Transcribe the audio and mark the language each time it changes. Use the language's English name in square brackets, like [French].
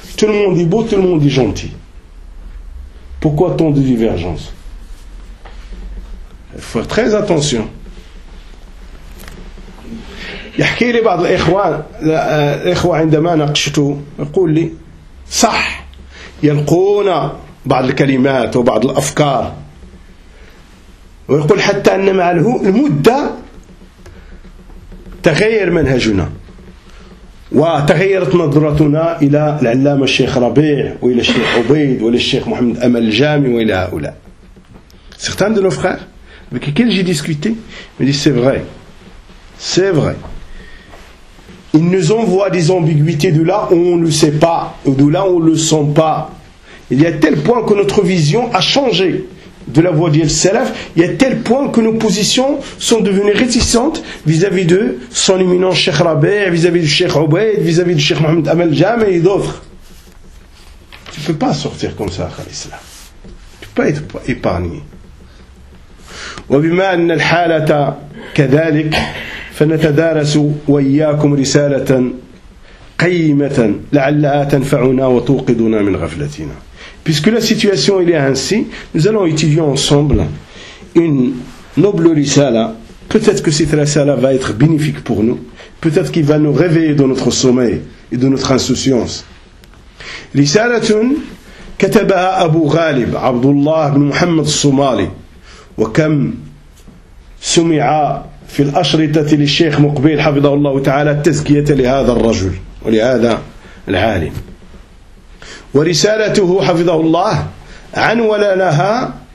[French] Tout le monde est beau, tout le monde est gentil. Pourquoi tant de divergences ? Il faut faire très attention. Il y a quelques frères, les frères, quand je parle, je dis que c'est vrai. Ils ont des kalimat ou des afkar. [Arabic] ويقول حتى أن مع المدة تغير منهجنا وتغيرت نظرتنا إلى العلامة الشيخ ربيع وإلى الشيخ عبيد وإلى الشيخ محمد أمل الجامي وإلى هؤلاء [French] certains de nos frères avec lesquels j'ai discuté me disent c'est vrai il nous envoie des ambiguïtés de là où on ne le sait pas, de là où on ne le sent pas. Il y a tel point que notre vision a changé de la voie d'El Salaf, il y a tel point que nos positions sont devenues réticentes vis-à-vis de son éminent Cheikh Rabeh, vis-à-vis du Cheikh Obeid, vis-à-vis du Cheikh Mohamed Amel Jam et d'autres. Tu ne peux pas sortir comme ça, Akhal Islam. Tu ne peux pas être épargné. [Arabic] وبما أن الحالة كذلك فنتدارس وإياكم رسالة قيمة لعلها تنفعنا وتوقظنا من غفلتنا. [French] Puisque la situation est ainsi, nous allons étudier ensemble une noble risala. Peut-être que cette risala va être bénéfique pour nous. Peut-être qu'il va nous réveiller de notre sommeil et de notre insouciance. [Arabic] رسالة كتبها أبو غالب عبد الله بن محمد الصومالي وكم سمع في الأشرطة للشيخ مقبيل حفظه الله تعالى التزكية لهذا الرجل ولهذا العالم ورسالته حفظه الله عنول لها